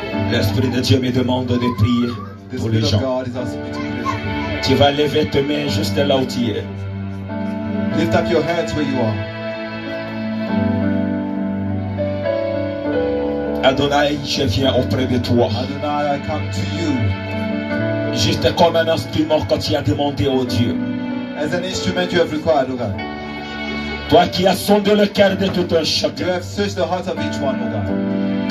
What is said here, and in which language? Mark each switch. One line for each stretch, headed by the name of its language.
French: L'Esprit de Dieu me demande de prier pour les gens. Tu vas lever tes mains juste là où tu es.
English: Lift up your hands where you are.
French: Adonai, je viens auprès de toi.
English: Adonai, I come to you.
French: Juste comme un instrument quand tu as demandé au Dieu.
English: As an instrument you have required, O God.
French: Toi qui as sondé le cœur de tout un chacun.
English: You have searched the heart of each one, O God.